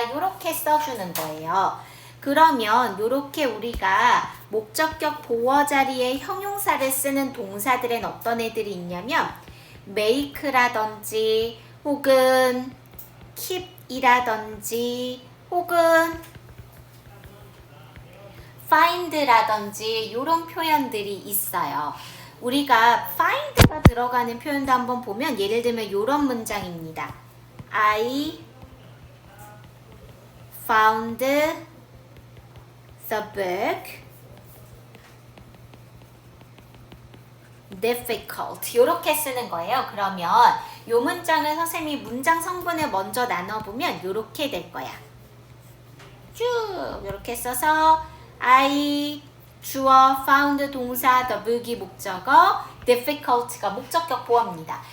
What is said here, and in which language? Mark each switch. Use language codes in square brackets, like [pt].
[ko] 이렇게 써주는 거예요. 그러면 이렇게 우리가 목적격 보어 자리에 형용사를 쓰는 동사들은 어떤 애들이 있냐면 make라든지 혹은 keep이라든지 혹은 find라든지 이런 표현들이 있어요. 우리가 find가 들어가는 표현도 한번 보면 예를 들면 이런 문장입니다. [en] I found the book difficult [ko] 이렇게 쓰는 거예요. 그러면 이 문장을 선생님이 문장 성분을 먼저 나눠보면 이렇게 될 거야. 쭉 이렇게 써서 I 주어, found 동사, the book이 목적어, difficult가 목적격 보어입니다.